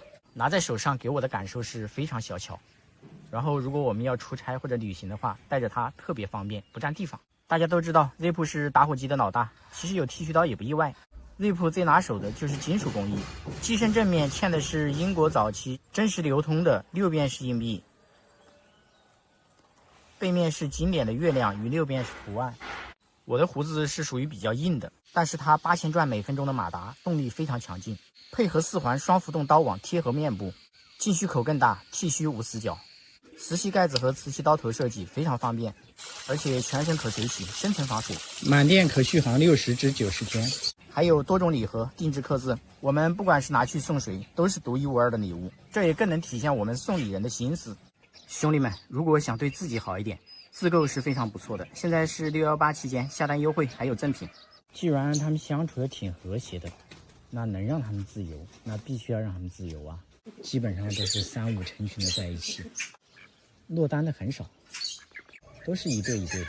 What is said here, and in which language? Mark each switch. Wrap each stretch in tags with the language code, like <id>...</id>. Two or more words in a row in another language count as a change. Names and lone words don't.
<zh>拿在手上給我的感受是非常小巧。然後如果我們要出差或者旅行的话，带着它特別方便，不占地方。大家都知道 Zip 是打火機的老大，其實有剃鬚刀也不意外。Zip 最拿手的就是金屬工藝，机身正面嵌的是英國早期真實流通的6便士硬幣，背面是經典的月亮與6 便士圖案。我的鬍子是屬於比較硬的，但是它8000轉每分鐘的馬達動力非常強勁，配合4環雙浮动刀網貼合面部，进须口更大，剃須無死角。磁吸蓋子和磁吸刀头設計非常方便，而且全身可水洗，深層防水，滿店可續航60至90天。還有多種禮盒定制刻字，我們不管是拿去送誰，都是獨一無二的禮物，這也更能體現我們送禮人的心思。兄弟們，如果想對自己好一點，自購是非常不錯的。现在是618期間，下單優惠還有贈品。既然他們相處的挺和諧的，那能讓他們自由，那必須要讓他們自由啊！基本上都是3、5成群的在一起。落單的很少，都是一对一对的。</zh>